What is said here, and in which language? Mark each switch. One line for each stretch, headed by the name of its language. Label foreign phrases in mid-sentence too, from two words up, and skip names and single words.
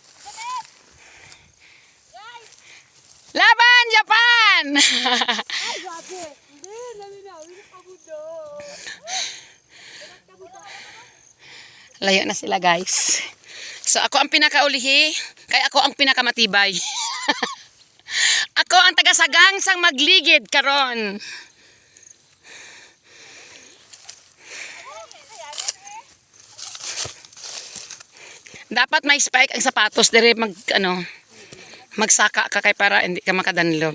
Hiligaynon: Laban Japan! Layo na sila guys. So ako ang pinakaulihi, kaya ako ang pinakamatibay. Ako ang tagasagang sang magligid karon. Dapat may spike ang sapatos dire magsaka ka kay para hindi ka makadanlog.